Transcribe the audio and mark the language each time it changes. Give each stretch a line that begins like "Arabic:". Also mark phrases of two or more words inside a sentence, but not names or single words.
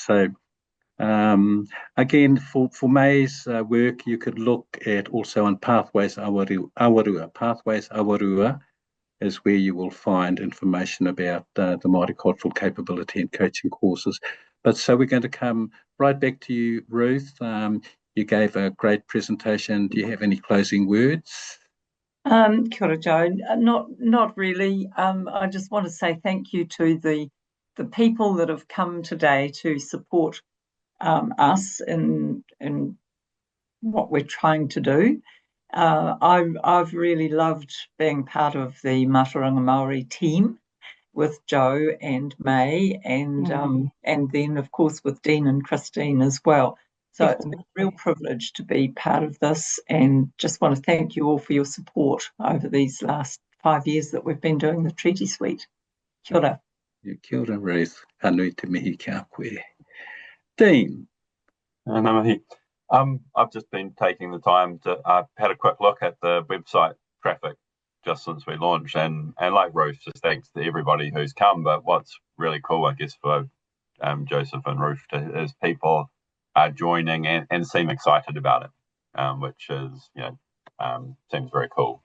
English: So again, for May's work, you could look at also on Pathways Awarua. Pathways Awarua is where you will find information about the multicultural capability and coaching courses. But so we're going to come right back to you, Ruth. You gave a great presentation. Do you have any closing words?
Māori: Kia ora,
English: Joe. Not really. I just want to say thank you to the people that have come today to support us in what we're trying to do. I've really loved being part of the Mātauranga Māori team with Joe and May, and then of course with Dean and Christine as well. So it's been a real privilege to be part of this, and just want to thank you all for your support over these last 5 years that we've been doing the Treaty Suite.
Māori: Kia ora. Kia ora, Ruth. Ka nui te mihi kia koe. Dean. Ngā mihi.
English: I've just been taking the time to had a quick look at the website traffic just since we launched, and like Ruth, just thanks to everybody who's come. But what's really cool, I guess, for Joseph and Ruth is people are joining and seem excited about it, which is, seems very cool.